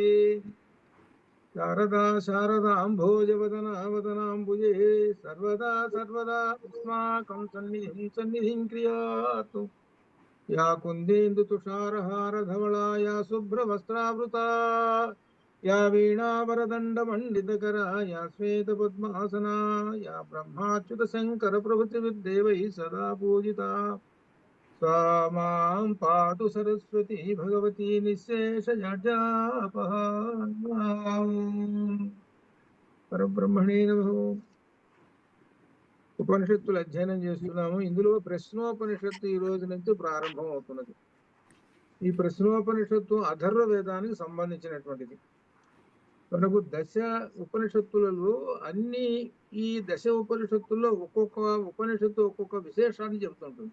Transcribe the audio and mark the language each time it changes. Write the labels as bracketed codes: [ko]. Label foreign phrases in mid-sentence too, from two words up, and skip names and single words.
[sa] శారదా శారదాంభోజవదనా వదనాంబుజే సర్వదా సర్వదా అస్మాకం సన్నిధిం క్రియాతు. యా కుందేందు తుషారహార ధవళా యా శుభ్రవస్త్రావృతా యా వీణావరదండమండితకరా యా శ్వేతపద్మాసనా యా బ్రహ్మాచ్యుత శంకర ప్రభుతిర్దేవైః సదా పూజితా. सा मां पातु सरस्वती भगवती निःशेषजाड्यापहा. పరబ్రహ్మణే నమః. [te] ఉపనిషత్తులు అధ్యయనం చేస్తున్నాము. ఇందులో ప్రశ్నోపనిషత్తు ఈ రోజు నుంచి ప్రారంభం అవుతున్నది. ఈ ప్రశ్నోపనిషత్తు అథర్వ వేదానికి సంబంధించినటువంటిది. మనకు దశ ఉపనిషత్తులలో అన్ని ఈ దశ ఉపనిషత్తుల్లో ఒక్కొక్క ఉపనిషత్తు ఒక్కొక్క విశేషాన్ని చెబుతుంటుంది.